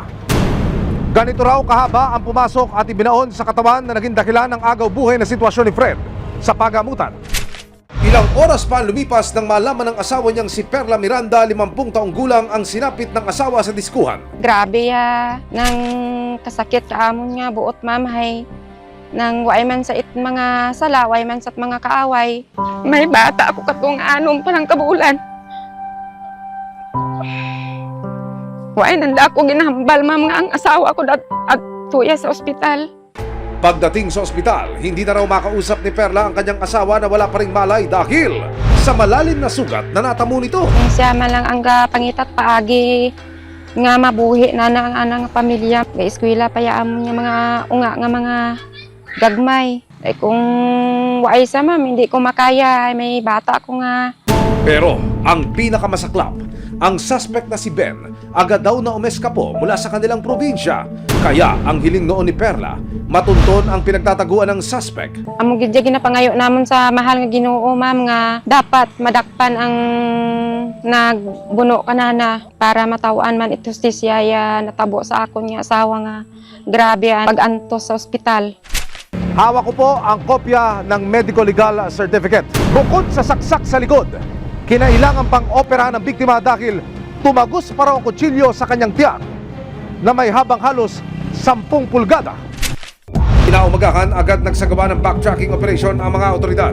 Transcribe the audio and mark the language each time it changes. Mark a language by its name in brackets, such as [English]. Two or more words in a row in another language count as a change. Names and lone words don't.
[Filipino] Ganito raw kahaba ang pumasok at ibinaon sa katawan na naging dakilan ng agaw buhay na sitwasyon ni Fred sa pagamutan. Ilang oras pa lumipas nang malaman ng asawa niyang si Perla Miranda, 50 taong gulang, ang sinapit ng asawa sa diskuhan. [Hiligaynon] Grabe nang kasakit kaamon nga buot mamahay. Nang way man sa mga sala, way man sa mga kaaway. May bata ako katong anong palang kabulan. Way nanda ako ginahambal mga ang asawa ko at tuya sa ospital. [Filipino] Pagdating sa ospital, hindi na raw makausap ni Perla ang kanyang asawa na wala pa ring malay dahil sa malalim na sugat na natamo nito. [Hiligaynon] Siya man lang ang pangitat paagi nga mabuhi na ang anang pamilya. May eskwela pa yaam niya mga unga nga mga gagmay. Ay kung waay sa ma'am, [Filipino] hindi ko makaya. [Hiligaynon] May bata ko nga. [Filipino] Pero ang pinakamasaklap, ang suspect na si Ben agad daw na umeskapo mula sa kanilang probinsya. Kaya ang hiling noon ni Perla, matunton ang pinagtataguan ng suspect. [Hiligaynon] Amo gid ginapangayo namon sa mahal nga Ginoo ma'am nga dapat madakpan ang nagbuno kanana para matawaan man ito siya natabo sa akon nga asawa nga grabe ang pag-antos sa ospital. [Filipino] Hawak ko po ang kopya ng [English] medical legal certificate. [Filipino] Bukod sa saksak sa likod, kinailangan pang opera ng biktima dahil tumagos pa raw ang kutsilyo sa kanyang tiyan na may habang halos 10 pulgada. Kinaumagahan, agad nagsagawa ng [English] backtracking operation [Filipino] ang mga otoridad.